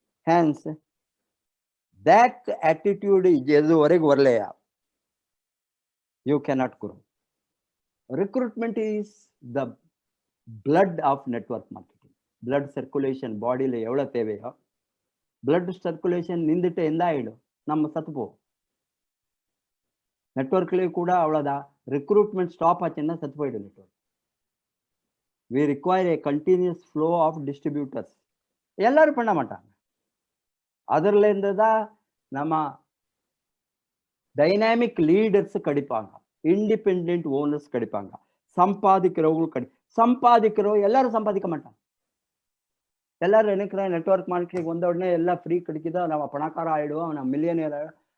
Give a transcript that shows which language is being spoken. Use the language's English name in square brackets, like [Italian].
[English] hence that attitude [Tamil] எதுவரைக்கும் வரலையா, [English] You cannot grow. Recruitment is the blood of network marketing. [Tamil] Blood circulation பாடியில எவ்வளவு தேவையோ, blood circulation நின்றுட்டு எந்த ஆயிடும், நம்ம சத்துப்போம். நெட்வொர்க்லயே கூட அவ்வளவுதான். ரெக்ரூட்மெண்ட் ஸ்டாப் ஆச்சுன்னா சத்து போயிடும் network. [English] we require a continuous flow of distributors. [Tamil] எல்லாரும் பண்ண மாட்டாங்க. அதுல இருந்து தான் நம்ம டைனாமிக் லீடர்ஸ் கிடைப்பாங்க, இண்டிபெண்டன்ட் ஓனர்ஸ் கிடைப்பாங்க, சம்பாதிக்கிறவங்க சம்பாதிக்கிறோம். எல்லாரும் சம்பாதிக்க மாட்டாங்க. எல்லாரும் நினைக்கிறேன் நெட்வொர்க் மார்க்கெட்டிங் வந்த உடனே எல்லாம் ஃப்ரீ கிடைக்குதோ, நம்ம பணக்காரம் ஆயிடுவோம், நம்ம மில்லியனியர் ஆயிடும்.